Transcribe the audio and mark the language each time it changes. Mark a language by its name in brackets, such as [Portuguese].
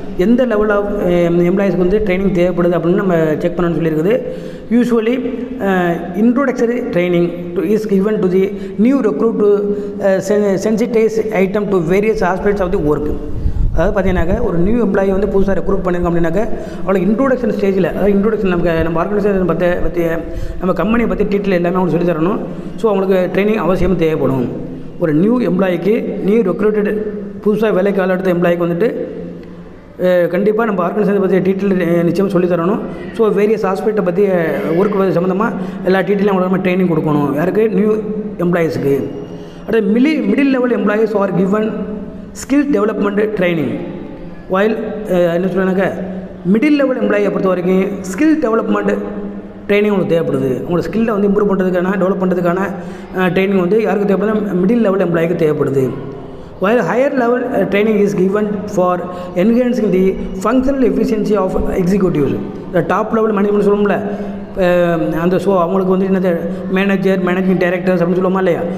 [Tamil] எந்த level of எம்ப்ளாயீஸ்க்கு வந்து training தேவைப்படுது அப்படின்னு நம்ம செக் பண்ணணும்னு சொல்லியிருக்குது. [English] Usually introductory training is given to the new recruit to sensitize item to various aspects of the work. [Tamil] அதாவது பார்த்தீங்கன்னாக்க ஒரு நியூ எம்ப்ளாயி வந்து புதுசாக ரெக்ரூட் பண்ணியிருக்கோம் அப்படின்னாக்க அவளுக்கு இன்ட்ரோடக்ஷன் ஸ்டேஜில், அதாவது இன்ட்ரோடக்ஷன் நம்ம ஆர்கனைசேஷன் பற்றி நம்ம கம்பெனியை பற்றி டீட்டெயில் எல்லாமே அவங்களுக்கு சொல்லி தரணும். ஸோ அவங்களுக்கு ட்ரைனிங் அவசியம் தேவைப்படும். ஒரு நியூ எம்ப்ளாயிக்கு, நியூ ரெக்ரூட்டட் புதுசாக வேலைக்கு ஆள் எடுத்த எம்ப்ளாய்க்கு வந்துட்டு கண்டிப்பாக நம்ம ஆர்கனைசேஷன் பற்றி டீட்டெயில் நிச்சயம் சொல்லித்தரணும். ஸோ வேரியஸ் ஆஸ்பெக்டை பற்றி ஒர்க் சம்மந்தமாக எல்லா டீட்டெயிலும் அவங்களுக்கு ட்ரைனிங் கொடுக்கணும். யாருக்கு? நியூ எம்ப்ளாயீஸுக்கு. அடுத்து [English] Middle level employees are given skill development training. [Tamil] While என்ன சொல்கிறாங்க, மிடில் லெவல் எம்ப்ளாயை பொறுத்த வரைக்கும் ஸ்கில் டெவலப்மெண்ட் ட்ரைனிங் உங்களுக்கு தேவைப்படுது. உங்களோட ஸ்கில்லை வந்து இம்ப்ரூவ் பண்ணுறதுக்கான, டெவலப் பண்ணுறதுக்கான ட்ரைனிங் வந்து யாருக்கு தேவைப்படுது? மிடில் லெவல் எம்ப்ளாய்க்கு தேவைப்படுது. [English] While higher level training is given for enhancing the functional efficiency of executives. The top level management [Tamil] சொல்லும்ல, அந்த ஸோ அவங்களுக்கு வந்துட்டு என்னது மேனேஜர் மேனேஜிங் டைரக்டர்ஸ் அப்படின்னு சொல்லுவோமா இல்லையா?